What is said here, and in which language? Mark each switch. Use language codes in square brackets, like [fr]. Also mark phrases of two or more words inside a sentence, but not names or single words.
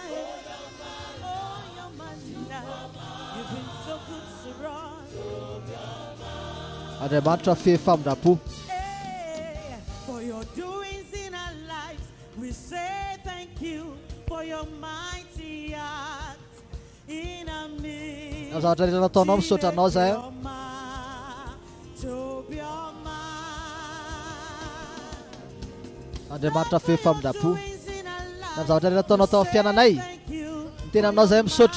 [mg] Andriamanitra fefamindram-po. [en] For your doings in our lives, we say thank you for your mighty acts in our midst. [mg] Zavatra rehetra nataonao misaotra anao zay. Andriamanitra fefamindram-po. Na zavatra rehetra nataonao tao amin'ny fiainanay, ny tena aminao zay misaotra.